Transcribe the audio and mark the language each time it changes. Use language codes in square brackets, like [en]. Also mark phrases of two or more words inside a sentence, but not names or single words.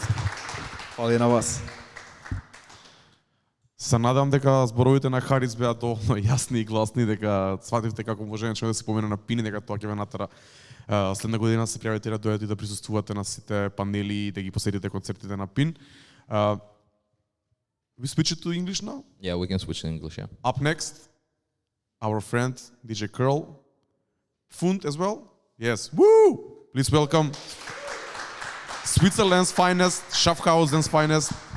[mk] Фала и на вас. Се надам дека зборовите на Харис беа доволно јасни и гласни, дека свативте како можеме човек да се помине на PIN и дека тоа ќе ве натера следна година се пријавите да дојдете и да присуствувате на сите панели и да ги посетите концертите на PIN. [en] We switch it to English now? Yeah, we can switch to English, yeah. Up next, our friend DJ Curl. Fund as well? Yes. Woo! Please welcome Switzerland's finest, Schaffhausen's finest.